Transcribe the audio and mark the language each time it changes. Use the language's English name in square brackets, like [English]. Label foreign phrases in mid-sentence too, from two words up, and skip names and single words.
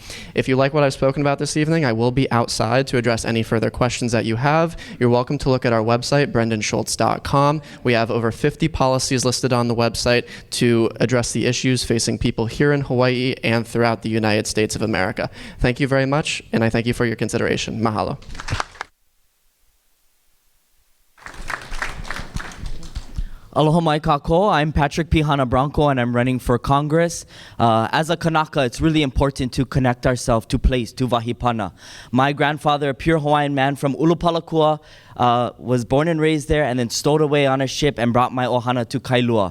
[English] If you like what I've spoken about this evening, I will be outside to address any further questions that you have. You're welcome to look at our website, brendanschultz.com. We have over 50 policies listed on the website to address the issues facing people here in Hawaii and throughout the United States of America. Thank you very much, and I thank you for your consideration. Mahalo. [Hawaiian] Aloha mai kako. [English] I'm Patrick Pihana Branco, and I'm running for Congress. As a Kanaka, it's really important to connect ourselves to place, to Wahipana. My grandfather, a pure Hawaiian man from Ulupalakua, was born and raised there and then stowed away on a ship and brought my ohana to Kailua.